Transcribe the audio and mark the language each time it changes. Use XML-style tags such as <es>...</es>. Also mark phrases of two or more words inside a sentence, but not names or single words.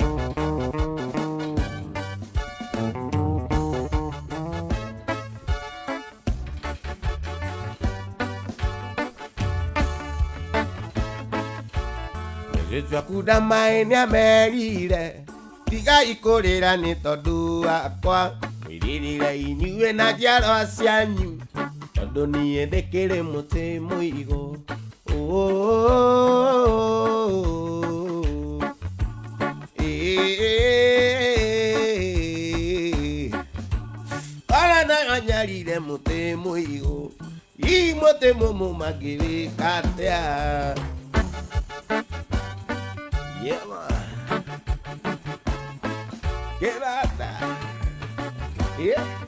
<ki>Jesu akuda mai ni amerire Tiga ikorera ni tondu akwa Mwirire inyue na njiarwa cianyu Tondu nie ndikiri muti muigo Ora na nyarire muti muigo I muti mumu magirikatea</ki> <en>Yeah, man. Get out there. Yeah.</en>